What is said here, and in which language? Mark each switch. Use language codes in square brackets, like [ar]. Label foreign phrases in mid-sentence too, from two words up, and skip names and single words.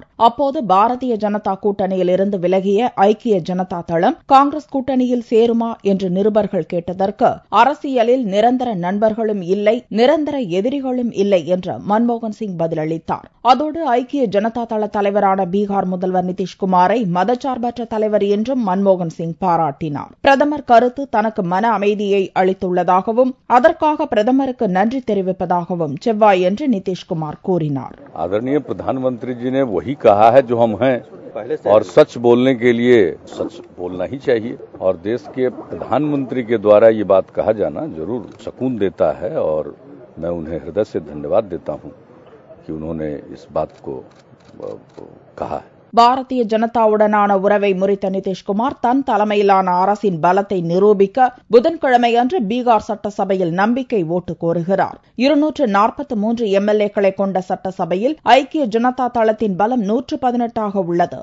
[ta] அப்போது பாரதிய ஜனதா கூட்டணியில் இருந்து விலகிய ஐக்கிய ஜனதா தளம் காங்கிரஸ் கூட்டணியில் சேருமா என்று நிருபர்கள் கேட்டதற்கு அரசியலில் நிரந்தர நண்பர்களும் இல்லை, நிரந்தர எதிரிகளும் இல்லை என்று மன்மோகன் சிங் பதிலளித்தார். அதோடு ஐக்கிய ஜனதா தள தலைவரான பீகார் முதல்வர் நிதிஷ்குமாரை மதச்சார்பற்ற தலைவர் என்றும் மன்மோகன் சிங் பாராட்டினார். பிரதமர் கருத்து தனக்கு மன அமைதியை அளித்துள்ளதாகவும் அதற்காக பிரதமருக்கு நன்றி தெரிவிப்பதாகவும் செவ்வாயன்று நிதிஷ்குமார் கூறினார். [hi] आदरणीय प्रधानमंत्री जी ने वही कहा है जो हम हैं और सच बोलने के लिए सच बोलना ही चाहिए और देश के प्रधानमंत्री के द्वारा ये बात कहा जाना जरूर सुकून देता है और मैं उन्हें हृदय से धन्यवाद देता हूं कि उन्होंने इस बात को कहा है. [ta] பாரதிய ஜனதாவுடனான உறவை முறித்த நிதிஷ்குமார் தன் தலைமையிலான அரசின் பலத்தை நிரூபிக்க புதன்கிழமையன்று பீகார் சட்டசபையில் நம்பிக்கை ஓட்டு கோருகிறார். 243 எம்எல்ஏக்களை கொண்ட சட்டசபையில் ஐக்கிய ஜனதா தளத்தின் பலம் 118 உள்ளது.